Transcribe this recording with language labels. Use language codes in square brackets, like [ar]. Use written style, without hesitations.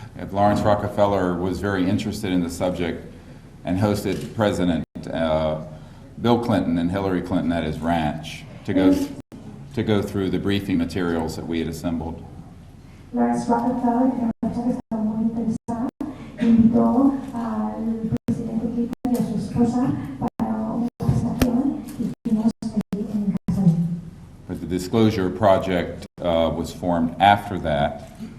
[en] Lawrence Rockefeller was very interested in the subject and hosted President Bill Clinton and Hillary Clinton at his ranch to go through the briefing materials that we had assembled. [es] Lawrence Rockefeller, que estaba muy interesada, invitó al presidente Clinton y a su esposa para una presentación y fuimos en casa de él. [en] But the Disclosure Project was formed after that.